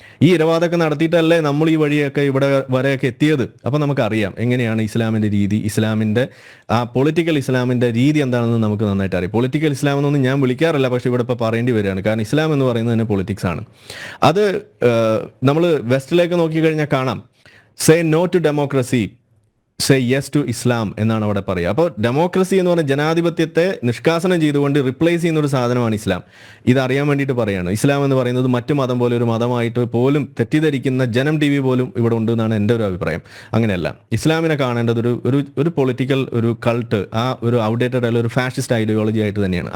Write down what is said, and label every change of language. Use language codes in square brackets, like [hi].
[ml] ഈ ഇരവാദമൊക്കെ നടത്തിയിട്ടല്ലേ നമ്മൾ ഈ വഴിയൊക്കെ ഇവിടെ വരെയൊക്കെ എത്തിയത്. അപ്പം നമുക്കറിയാം എങ്ങനെയാണ് ഇസ്ലാമിന്റെ രീതി, ഇസ്ലാമിന്റെ ആ പൊളിറ്റിക്കൽ ഇസ്ലാമിന്റെ രീതി എന്താണെന്ന് നമുക്ക് നന്നായിട്ട് അറിയാം. പൊളിറ്റിക്കൽ ഇസ്ലാം എന്നൊന്നും ഞാൻ വിളിക്കാറില്ല, പക്ഷെ ഇവിടെ ഇപ്പോൾ പറയേണ്ടി വരികയാണ്. കാരണം ഇസ്ലാം എന്ന് പറയുന്നത് തന്നെ പൊളിറ്റിക്സ് ആണ്. അത് നമ്മൾ വെസ്റ്റിലേക്ക് നോക്കിക്കഴിഞ്ഞാൽ കാണാം. [en] Say no to democracy, say yes to Islam [ml] എന്നാണ് അവിടെ പറയുക. അപ്പോൾ ഡെമോക്രസി എന്ന് പറഞ്ഞ ജനാധിപത്യത്തെ നിഷ്കാസനം ചെയ്തുകൊണ്ട് റിപ്ലേസ് ചെയ്യുന്ന ഒരു സാധനമാണ് ഇസ്ലാം. ഇതറിയാൻ വേണ്ടിയിട്ട് പറയാണ്. ഇസ്ലാം എന്ന് പറയുന്നത് മറ്റു മതം പോലെ ഒരു മതമായിട്ട് പോലും തെറ്റിദ്ധരിക്കുന്ന ജനം TV പോലും ഇവിടെ ഉണ്ട് എന്നാണ് എൻ്റെ ഒരു അഭിപ്രായം. അങ്ങനെയല്ല, ഇസ്ലാമിനെ കാണേണ്ടത് ഒരു പൊളിറ്റിക്കൽ ഒരു കൾട്ട്, ആ ഒരു ഔട്ട്ഡേറ്റഡ് ആയ ഒരു ഫാഷിസ്റ്റ് ഐഡിയോളജി ആയിട്ട് തന്നെയാണ്.